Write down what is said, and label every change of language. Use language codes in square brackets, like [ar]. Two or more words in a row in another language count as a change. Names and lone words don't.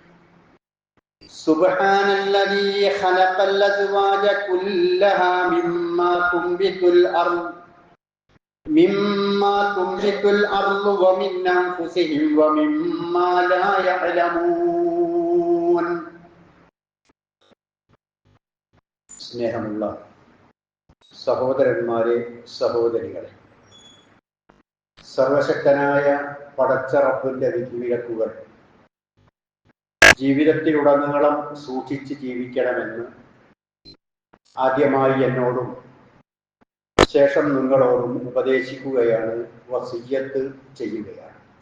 [ar] سبحان الذي خلق الأزواج كلها مما تنبت الأرض ومن أنفسهم ومما لا يعلمون [ml] സ്നേഹമുള്ള സഹോദരന്മാരെ സഹോദരികളെ, സർവശക്തനായ പടച്ച റബ്ബിന്റെ വിധിവിലക്കുകൾ ജീവിതത്തിലുടനീളം സൂക്ഷിച്ച് ജീവിക്കണമെന്ന് ആദ്യമായി എന്നോടും ശേഷം നിങ്ങളോടും ഉപദേശിക്കുകയാണ്, വസിയ്യത്ത് ചെയ്യുകയാണ്.